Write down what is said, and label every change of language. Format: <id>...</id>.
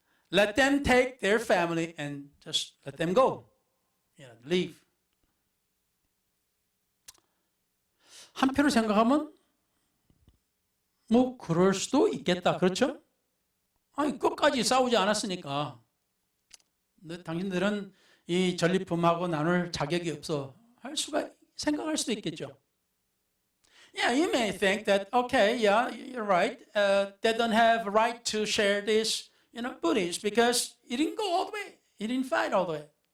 <en>Let them take their family and just let them go. Leave.</en> <ko>한편으로 생각하면 뭐 그럴 수도 있겠다. 그렇죠? 아니 끝까지 싸우지 않았으니까 당신들은 이 전리품하고 나눌 자격이 없어 할 수가 생각할 수도 있겠죠.</ko> <en>Yeah, you may think that, okay, yeah, you're right. They don't have a right to share this, booties because you didn't go all the way. You didn't fight all the way.</en>